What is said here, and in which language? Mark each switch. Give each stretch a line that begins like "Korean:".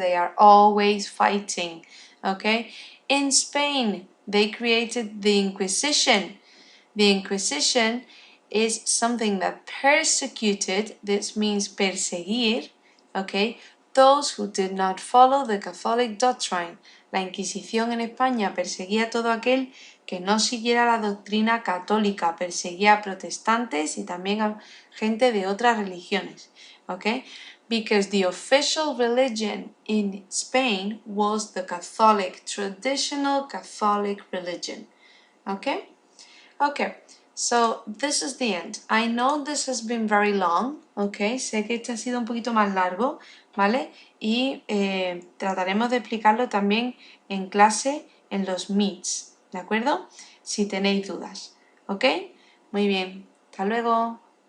English: They are always fighting, okay? In Spain, they created the Inquisition. The Inquisition is something that persecuted, this means perseguir, okay, those who did not follow the Catholic doctrine.
Spanish: La Inquisición en España perseguía a todo aquel que no siguiera la doctrina católica, perseguía a protestantes y también a gente de otras religiones, okay?
English: Because the official religion in Spain was the Catholic, traditional Catholic religion. Okay? Okay, so this is the end. I know this has been very long, okay?
Spanish: Sé que este ha sido un poquito más largo, ¿vale? Y trataremos de explicarlo también en clase en los meets, ¿de acuerdo? Si tenéis dudas, ¿ok? Muy bien, hasta luego.